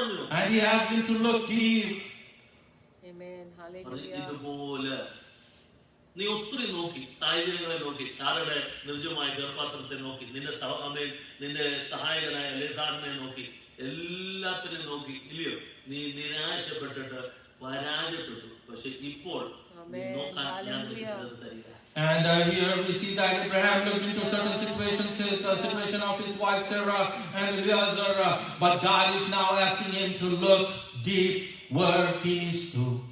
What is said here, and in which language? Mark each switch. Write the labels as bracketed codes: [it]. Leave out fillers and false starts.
[en] And he asked him to look deep. Amen. Hallelujah. [ml] നീ ഒത്തിരി നോക്കി, സാഹചര്യങ്ങളെ നോക്കി, സാറയുടെ നിർജ്ജമായ ഗർഭപാത്രത്തെ നോക്കി, നിന്റെ സഹായകനായ ലെസാറിനെ നോക്കി, എല്ലാത്തിനെയും നോക്കി, ഇല്ലയോ? നീ നിരാശപ്പെട്ടിട്ട് പരാജയപ്പെട്ടു. പക്ഷെ ഇപ്പോൾ നോക്കാൻ ഞാൻ നിനക്ക് തരിക. [en] And here we see that Abraham looked into certain situations, his situation of his wife Sarah and Eliezer, but God is now asking him to look deep where he needs to.